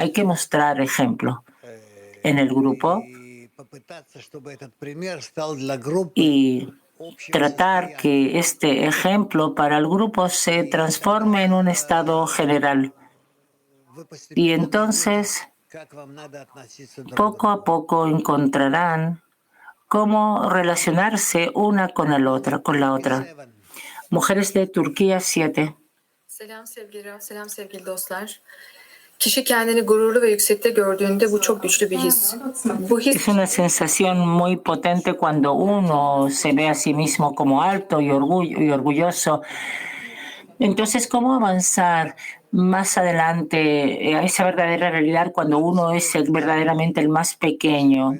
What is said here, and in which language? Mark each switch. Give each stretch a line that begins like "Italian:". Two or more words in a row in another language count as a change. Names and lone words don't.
Spanish: Hay que mostrar ejemplo en el grupo y tratar que este ejemplo para el grupo se transforme en un estado general. Y entonces, poco a poco encontrarán cómo relacionarse una con la otra. Mujeres de Turquía 7.
Turkish: Selam sevgili Raf, selam sevgili dostlar. Kişi kendini gururlu ve yüksekte gördüğünde bu çok güçlü bir his. Bu his
Spanish: Es una sensación muy potente cuando uno se ve a sí mismo como alto y orgulloso. Entonces, ¿cómo avanzar más adelante a esa verdadera realidad cuando uno es verdaderamente el más pequeño?